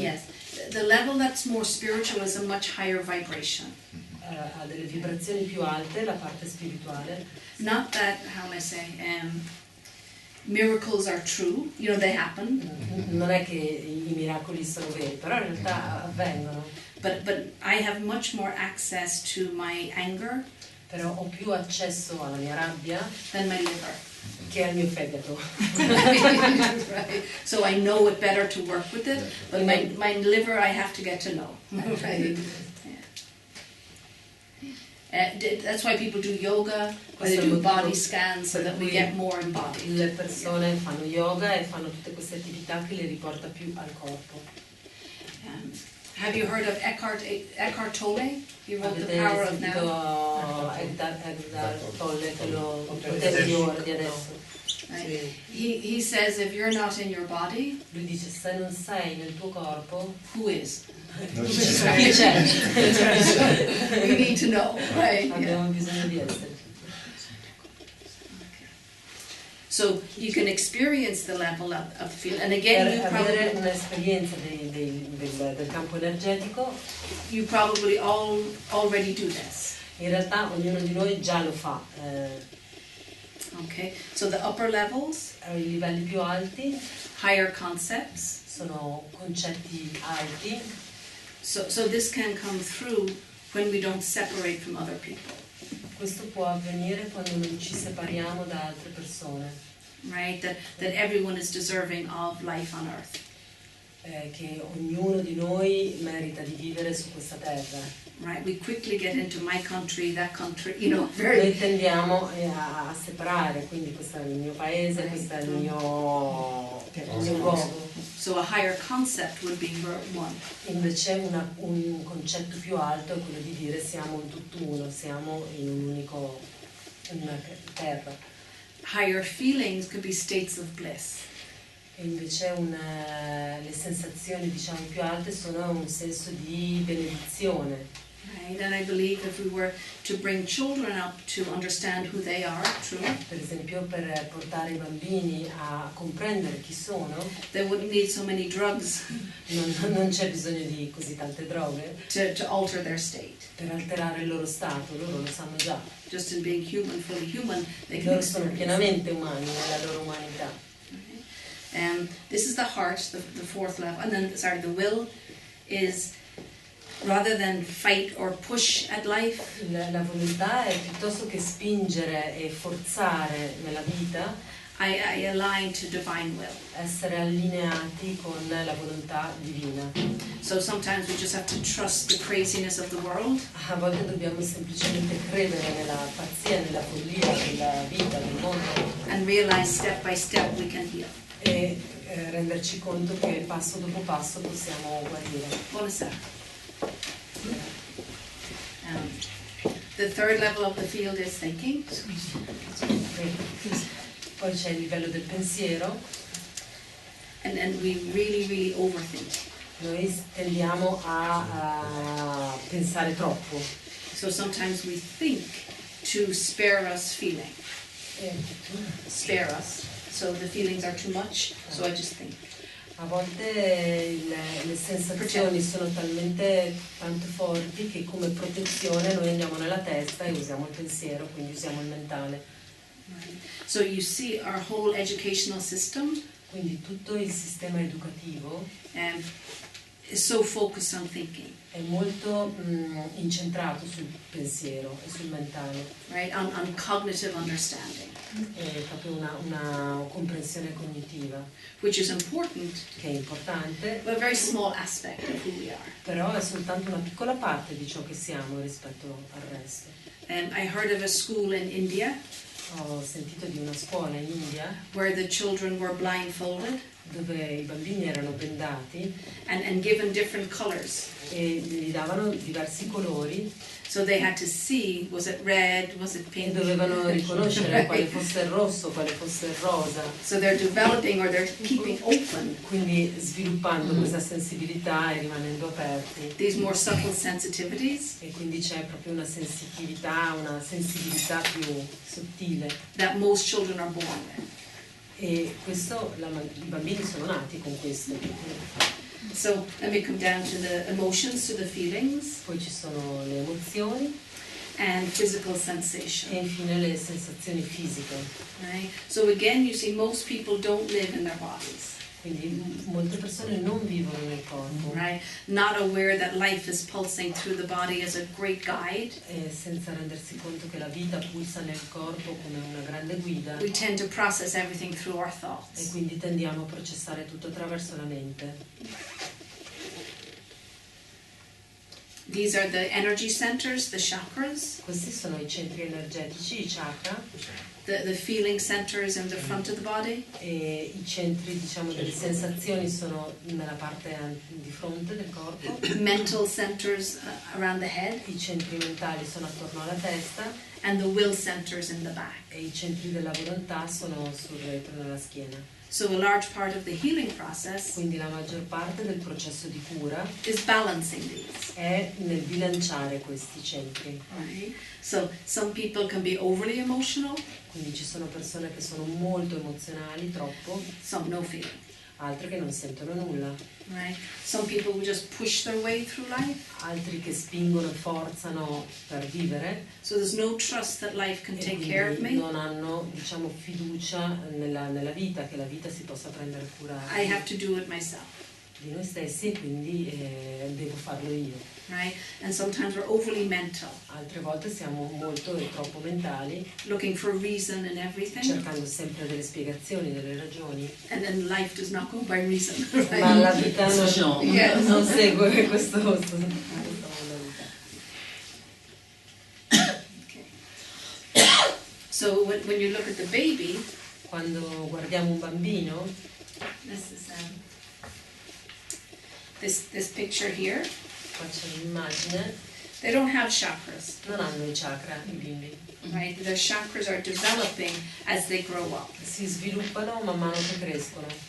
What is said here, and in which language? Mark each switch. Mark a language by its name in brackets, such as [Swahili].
[English] Yes, the level that's more spiritual is a much higher vibration. [Italian] Ha delle vibrazioni più alte, la parte spirituale. [English] Not that, how may I say, miracles are true, you know, they happen, [Italian] Non è che i miracoli sono veri, però in realtà avvengono. [English] but I have much more access to my anger [Italian] Però ho più accesso alla mia rabbia [English] than my liver. [Italian] che al mio fegato. [English] Right. So I know it better to work with it, but my liver I have to get to know. Right. That's why people do yoga, why they do body scans, so that we get more embodied. [Italian] Le persone fanno yoga e fanno tutte queste attività che le riporta più al corpo. [English] Have you heard of Eckhart Tolle? He wrote The Power of Now. [Italian] Eckhart Tolle, quello potere di ora, di adesso. [English] Right. He says if you're not in your body, [Italian] Lui dice se non sei nel tuo corpo, [English] who is? [Italian] Non chi ci c'è? [English] We need to know, right? [Italian] Abbiamo bisogno di essere. [English] So you can experience the level of feel, and again, [Italian] Per avere un'esperienza del campo energetico, [English] you probably already do this. [Italian] in realtà ognuno di noi già lo fa. [English] Okay, so the upper levels, [Italian] I livelli più alti [English] higher concepts. [Italian] sono concetti alti, [English] So this can come through when we don't separate from other people, [Italian] questo può avvenire quando non ci separiamo da altre persone, [English] right? That everyone is deserving of life on earth. [Italian] Che ognuno di noi merita di vivere su questa terra. [English] Right, we quickly get into my country, that country, you know, [Italian] Noi [English] very. [Italian] tendiamo a separare, quindi questo è il mio paese, questo è il mio luogo. [English] So a higher concept would be one. [Italian] Invece un concetto più alto è quello di dire siamo un tutt'uno, siamo in una terra. [English] Higher feelings could be states of bliss. [Italian] E invece le sensazioni, diciamo, più alte sono un senso di benedizione. [English] Right, and I believe if we were to bring children up to understand who they are, true, [Italian] Per esempio, per portare i bambini a comprendere chi sono, [English] they wouldn't need so many drugs [Italian] non c'è bisogno di così tante droghe [English] to alter their state. [Italian] per alterare il loro stato, loro lo sanno già. [English] Just in being human, fully human, they can [Italian] Loro sono [English] experience. [Italian] pienamente umani nella loro umanità. [English] This is the heart, the fourth level, and then the will is rather than fight or push at life, [Italian] La volontà è piuttosto che spingere e forzare nella vita, [English] I align to divine will. [Italian] essere allineati con la volontà divina. [English] So sometimes we just have to trust the craziness of the world [Italian] A volte dobbiamo semplicemente credere nella pazzia, nella follia della vita, del mondo, [English] and realize step by step we can heal. [Italian] e renderci conto che passo dopo passo possiamo guarire. Buonasera. [English] The third level of the field is thinking. [Italian] Poi c'è il livello del pensiero. [English] And we really overthink. [Italian] Noi tendiamo a pensare troppo. [English] So sometimes we think to spare us feeling. Spare us. So the feelings are too much, so I just think. [Italian] A volte le sensazioni sono talmente tanto forti che come protezione noi andiamo nella testa e usiamo il pensiero, quindi usiamo il mentale. [English] Right. So you see our whole educational system [Italian] Quindi tutto il sistema educativo [English] is so focused on thinking, [Italian] è molto incentrato sul pensiero e sul mentale, [English] right? On cognitive understanding, [Italian] è proprio una comprensione cognitiva, [English] which is important, [Italian] che è importante, [English] but a very small aspect of who we are. [Italian] però è soltanto una piccola parte di ciò che siamo rispetto al resto. [English] I heard of a school in India [Italian] Ho sentito di una scuola in India [English] where the children were blindfolded [Italian] dove i bambini erano bendati [English] and given different colors. [Italian] e gli davano diversi colori [English] So they had to see, was it red, was it [Italian] e [English] pink? [Italian] dovevano riconoscere quale fosse il rosso, quale fosse il rosa. [English] So they're developing or they're keeping open [Italian] Quindi sviluppando questa sensibilità e rimanendo aperti. [English] these more subtle sensitivities [Italian] E quindi c'è proprio una sensitività, una sensibilità più sottile. [English] that most children are born with. [Italian] E questo, i bambini sono nati con questo. [English] So let me come down to the emotions, to the feelings, [Italian] Poi ci sono le emozioni [English] and physical [Italian] e [English] sensation. [Italian] infine le sensazioni fisiche. [English] Right? So again, you see, most people don't live in their bodies, [Italian] Quindi molte persone non vivono nel corpo, [English] right? Not aware that life is pulsing through the body as a great guide. [Italian] e senza rendersi conto che la vita pulsa nel corpo come una grande guida, [English] We tend to process everything through our [Italian] e [English] thoughts. [Italian] quindi tendiamo a processare tutto attraverso la mente. [English] These are the energy centers, the chakras, [Italian] Questi sono i centri energetici, i chakra, [English] the feeling centers in the front of the body, [Italian] e i centri, diciamo, delle sensazioni sono nella parte di fronte del corpo, [English] mental centers around the head, [Italian] i centri mentali sono attorno alla testa [English] and the will centers in the back. [Italian] e i centri della volontà sono sul retro nella schiena. [English] So a large part of the healing process [Italian] Quindi la maggior parte del processo di cura [English] is balancing these. [Italian] è nel bilanciare questi centri. [English] Right? So some people can be overly emotional, [Italian] Quindi ci sono persone che sono molto emozionali, troppo, [English] some no feeling. [Italian] altre che non sentono nulla, [English] Right? Some people who just push their way through life. [Italian] altri che spingono e forzano per vivere [English] So there's no trust that life can [Italian] e [English] take [Italian] quindi [English] care of me. [Italian] non hanno, diciamo, fiducia nella vita, che la vita si possa prendere cura [English] I have to do it myself. [Italian] di noi stessi, e quindi devo farlo io. [English] Right? And sometimes we're overly mental, [Italian] Altre volte siamo molto e troppo mentali, [English] looking for a reason in everything. [Italian] cercando sempre delle spiegazioni, delle ragioni, [English] And then life does not go by reason. [Italian] ma [English] Right? [Italian] la vita [English] Yes. [Italian] non segue questo modo di vita. [English] Okay. So when you look at the baby, [Italian] Quando guardiamo un bambino, [English] this is this picture here. [Italian] qua c'è un'immagine, [English] They don't have chakras, [Italian] non hanno i chakra i bimbi, [English] right? Their chakras are developing as they grow up, [Italian] si sviluppano man mano che crescono